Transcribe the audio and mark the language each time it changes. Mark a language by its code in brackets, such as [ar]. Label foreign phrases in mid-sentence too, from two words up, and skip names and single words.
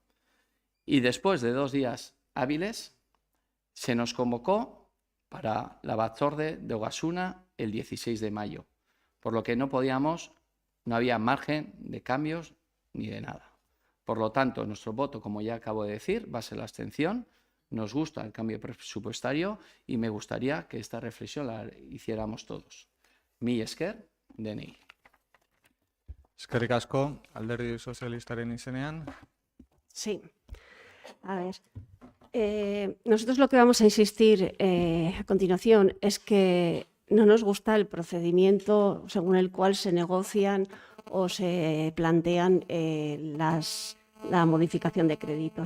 [es] Y después de 2 días hábiles, se nos convocó para la Batzorde de Ogasuna el 16 de mayo, por lo que no había margen de cambios ni de nada. Por lo tanto, nuestro voto, como ya acabo de decir, va a ser la abstención. Nos gusta el cambio presupuestario y me gustaría que esta reflexión la hiciéramos todos. [eu] Mi esker, DNI. Eskerrik asko, Alderdi Sozialistaren izenean. [es] Sí. A ver, nosotros lo que vamos a insistir a continuación es que no nos gusta el procedimiento según el cual se negocian o se plantean la modificación de créditos.